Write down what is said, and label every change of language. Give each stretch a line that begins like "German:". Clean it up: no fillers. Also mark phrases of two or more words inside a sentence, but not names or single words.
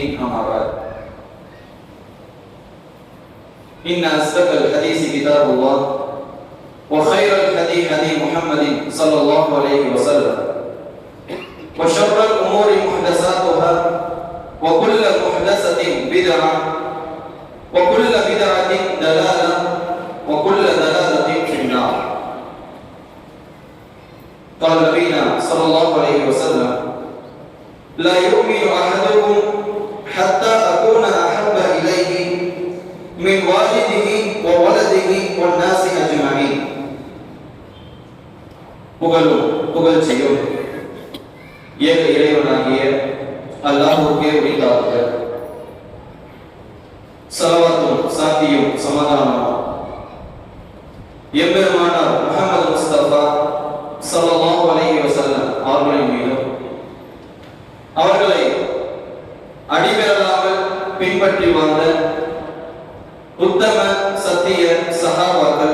Arabic: أما بعد، إن أصدق الحديث كتاب الله وخير الهدي هدي محمد صلى الله عليه وسلم وشر الأمور محدثاتها وكل محدثة بدعة وكل بدعة ضلالة وكل ضلالة في النار. قال نبينا صلى الله عليه وسلم: لا يؤمن أحدكم حتى أكون أحب إليه من والده وولده والناس أجمعين.
Tamil: புகழ்ச்சியும் ஏக இறைவனாகிய அல்லாஹ்வுக்கே உரித்தாகுக. ஸலவாத்தும் சாந்தியும் சமாதானமும் எம்பெருமானார் முஹம்மது முஸ்தபா
Arabic: صلى الله عليه وسلم
Tamil: அவர்களின் மீதும் அவர்களை அடிபெறலாமல் பின்பற்றி வாழ்ந்த உத்தம சத்திய சஹாபாக்கள்,